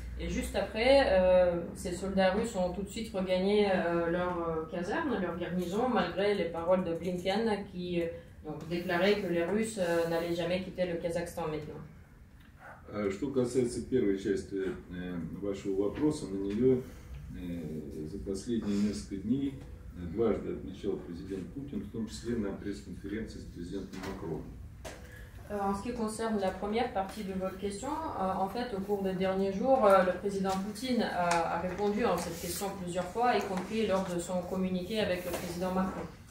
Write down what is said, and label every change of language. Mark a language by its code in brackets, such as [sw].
[fr] Et juste après, ces soldats russes ont tout de suite regagné leur caserne, leur garnison, malgré les paroles de Blinken qui déclarait que les Russes n'allaient jamais quitter le Kazakhstan maintenant. [ru] Что касается первой части вашего вопроса, на нее за последние несколько дней дважды отмечал президент Путин, в том числе на пресс-конференции с президентом Макроном. [fr] En ce qui concerne la première partie de votre question, en fait, au cours des derniers jours, le président Poutine a répondu à cette question plusieurs fois, y compris lors de son communiqué avec le président Macron.